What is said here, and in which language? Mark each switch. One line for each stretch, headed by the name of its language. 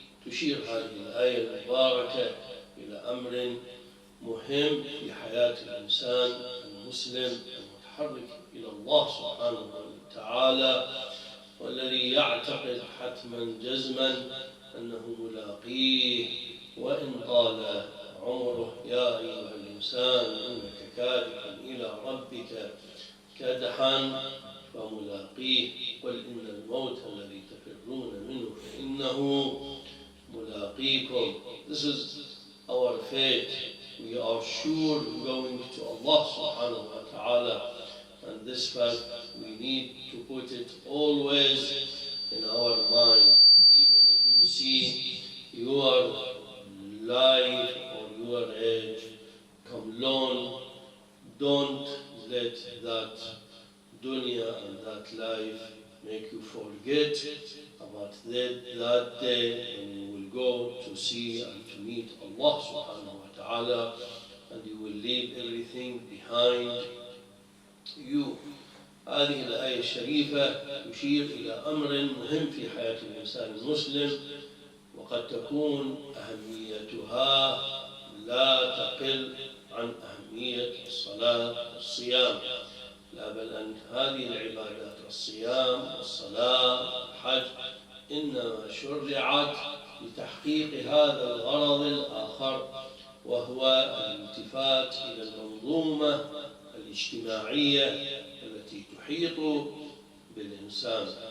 Arabic: تشير هذه الآية المباركة إلى أمر مهم في حياة الإنسان المسلم المتحرك إلى الله سبحانه وتعالى، والذي يعتقد حتما جزما أنه ملاقيه وإن طال عمره. يا أيها الإنسان إنك كادح إلى ربك كدحا فملاقيه، قل إن الموت الذي تفرون منه فإنه ملاقيكم.
English: This is our fate. We are sure going to Allah subhanahu wa ta'ala, and this fact we need to put it always in our mind. Even if you see your life or your age come long, don't let that dunya and that life make you forget about that day when you will go to see and to meet Allah subhanahu wa ta'ala, and you will leave everything behind you.
Arabic: هذه الآية الشريفة تشير إلى أمر مهم في حياة الإنسان المسلم، وقد تكون أهميتها لا تقل عن أهمية الصلاة والصيام. لا بل أن هذه العبادات الصيام والصلاة والحج إنما شرعت لتحقيق هذا الغرض الآخر، وهو الالتفات إلى المنظومة الاجتماعية التي تحيط بالإنسان.